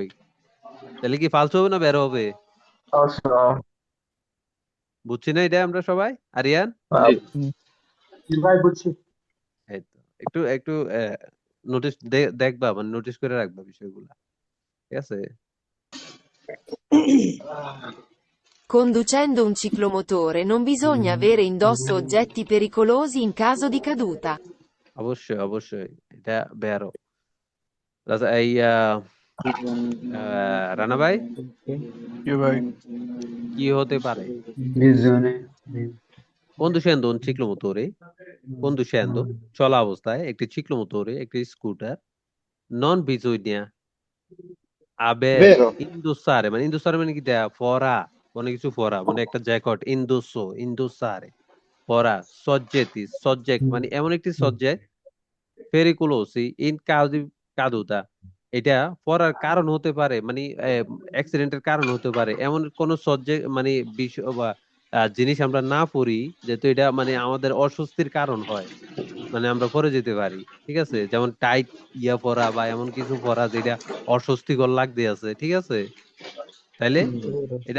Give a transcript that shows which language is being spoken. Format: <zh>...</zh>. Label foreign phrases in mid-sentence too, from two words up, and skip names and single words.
<bn>তাহলে কি ফালতু হবে না বের হবে? অবশ্য বুঝছি না এটা আমরা সবাই? আরিয়ান, এই তো একটু একটু নোটিস দেখবা, মানে নোটিস করে রাখবা বিষয়গুলা, ঠিক আছে?</bn> <it>Conducendo un ciclomotore non bisogna avere indosso oggetti pericolosi in caso di caduta.</it> <bn>অবশ্যই অবশ্যই এটা বেরো। আচ্ছা, এই রানা ভাই কি হতে পারে?</bn> <it>Conducendo un ciclomotore, conducendo,</it> <bn>চলা অবস্থায় একটি ciclomotore, একটি স্কুটার,</bn> <it>non bisogna avere,</it> <bn>বেরো। indossare মানে indossare মানে কি দেয়া? পরা, কোনো কিছু পরা, মানে একটা জ্যাকেট,</bn> <it>indosso, indossare</it> <bn>পরা, soggetti, subject মানে এমন একটি subject,</bn> <it>pericolosi in caso di caduta,</it> <bn>এটা পড়ার কারণ হতে পারে, মানে অ্যাক্সিডেন্টের কারণ হতে পারে এমন কোন সাবজেক্ট মানে বিষয় বা জিনিস আমরা না পড়ি, যেহেতু এটা মানে আমাদের অস্বস্তির কারণ হয়, মানে আমরা পরে যেতে পারি, ঠিক আছে, যেমন টাইট ইয়া পরা বা এমন কিছু পরা যেটা অস্বস্তিকর লাগতে আছে, ঠিক আছে, তাইলে এটা,</bn>